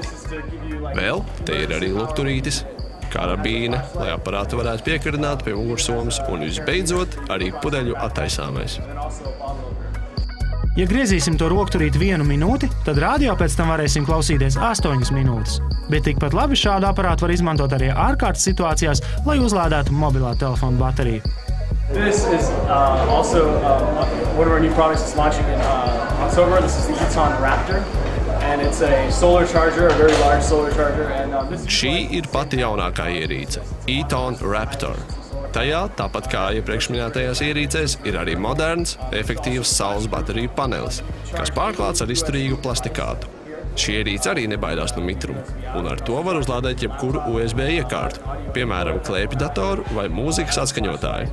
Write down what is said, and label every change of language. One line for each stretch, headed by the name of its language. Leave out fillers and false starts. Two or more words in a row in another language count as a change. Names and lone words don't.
Latvian: Vēl te ir arī lukturītis, karabīne, lai aparātu varētu piekarināt pie mugursomas, un visbeidzot arī pudeļu attaisāmais. Ja griezīsim to rokturīti 1 minūti, tad radio pēc tam varēsim klausīties 8 minūtes. Bet tikpat labi šādu aparātu var izmantot arī ārkārtas situācijās, lai uzlādētu mobilā telefona bateriju.
English: This is also one of our new products that's launching in October. This is the Eton Raptor, and it's a solar charger, a very large solar charger. And
Latvian: Šī ir pati jaunākā ierīce – Eton Raptor. Tajā, tāpat kā iepriekš minētajās ierīcēs, ir arī moderns, efektīvs saules bateriju panelis, kas pārklāts ar izturīgu plastikātu. Šī ierīce arī nebaidās no mitruma, un ar to var uzlādēt jebkuru USB iekārtu, piemēram, klēpjdatoru vai mūzikas atskaņotāju.